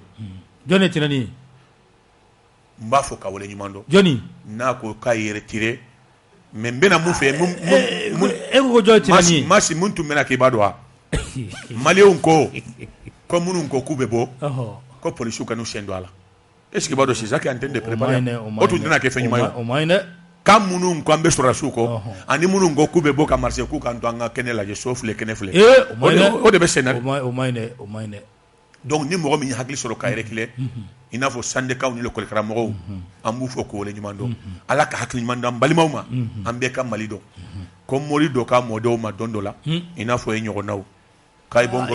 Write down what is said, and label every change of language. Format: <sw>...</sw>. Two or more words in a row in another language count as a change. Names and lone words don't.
<bm>jɔn ye tinɛni ye n b'a fɔ ka wale ɲuman dɔn jɔnni n'a ko k'a ye retiré mais n bɛna mun fɛ e ko jɔn ye tinɛni ye masi mun tun bɛna k'i b'a dɔn wa maliyɛnw ko minnu ko k'u bɛ bɔ ko polisiw ka n'u sen don a la</bm> <fr>est ce que</fr> <bm>i b'a dɔn</bm> <fr>c'est ça qui est en train de préparer</fr> <bm>o tun tɛna kɛ fɛn ɲuman ye o ma ɲi dɛ kan minnu ko an bɛ sɔrɔdasiw kɔ ani minnu ko k'u bɛ bɔ ka marché k'u ka to an ka kɛnɛ lajɛ so filɛ kɛnɛ filɛ o de bɛ sen na o ma ɲi dɛ o ma ɲi dɛ donc ni mɔgɔ min ye hakili sɔrɔ ka yɛrɛkilɛ i n'a fɔ syndicat ni l'école karamɔgɔw an b'u fɔ k'o wale ɲuman dɔn ala ka hakili ɲuman d'an balimaw ma an bɛɛ ka Mali dɔn ko mori dɔ ka mɔdenw ma don dɔ la i n'a fɔ e ɲɔgɔnnaw k'a ye bɔ n kɔrɔ</bm>